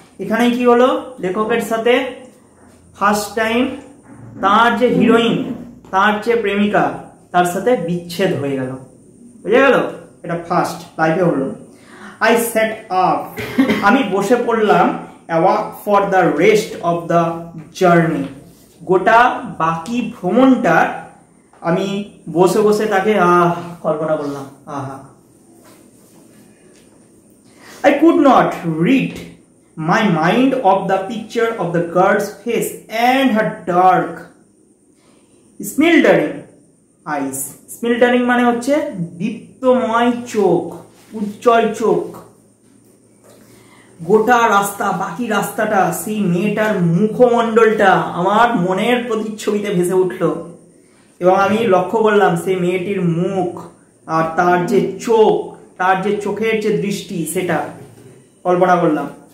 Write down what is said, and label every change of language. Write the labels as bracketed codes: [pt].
[bn] এখানেই কি হলো, লেখকের সাথে ফার্স্ট টাইম তার যে হিরোইন, তার যে প্রেমিকা, তার সাথে বিচ্ছেদ হয়ে গেল। বুঝে গেল? এটা ফার্স্ট লাইফে হলো। [en] I set up, [bn] আমি বসে পড়লাম, [en] Walk for the rest of the journey. [bn] গোটা বাকি ভ্রমণটা আমি বসে বসে তাকে কল্পনা করলাম। [en] আহা, I could not rid my mind of the picture of the girl's face and her dark smoldering eyes. [bn] Smoldering মানে হচ্ছে দীপ্তময় চোখ, উজ্জ্বল চোখ। গোটা রাস্তা, বাকি রাস্তাটা সেই মেয়েটার মুখমণ্ডলটা আমার মনের প্রতিচ্ছবিতে ভেসে উঠলো, এবং আমি লক্ষ্য করলাম সেই মেয়েটির মুখ আর তার যে চোখ, তার যে চোখের যে দৃষ্টি, সেটা কল্পনা করলাম।